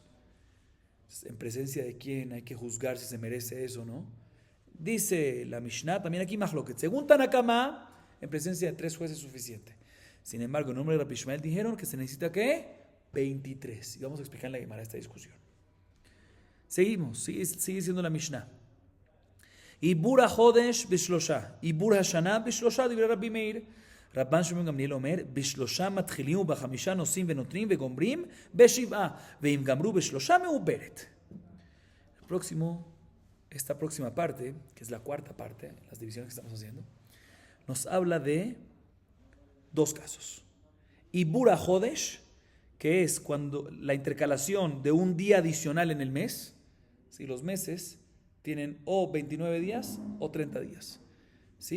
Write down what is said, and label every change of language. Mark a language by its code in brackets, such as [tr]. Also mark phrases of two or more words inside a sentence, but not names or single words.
[es] ¿En presencia de quién hay que juzgar si se merece eso o no? Dice la Mishnah, también aquí mahloket. Según Tanakama, en presencia de 3 jueces es suficiente. Sin embargo, en nombre de Rabbi Ishmael dijeron que se necesita ¿qué? 23. Y vamos a explicar en la Gemara esta discusión. Seguimos, sigue siendo la Mishnah. [he] עיבור החודש בשלשה עיבור השנה בשלשה דברי רבי מאיר. רבן שמעון גמליאל אומר, בשלשה מתחילין ובחמשה נושאין ונותנין וגומרין בשבעה ואם גמרו בשלשה מעוברת. [es] Esta próxima parte, que es la cuarta parte, las divisiones que estamos haciendo, nos habla de 2 casos. [he] עיבור החודש, [es] que es cuando la intercalación de un día adicional en el mes, si los meses tienen o 29 días o 30 días, ¿sí?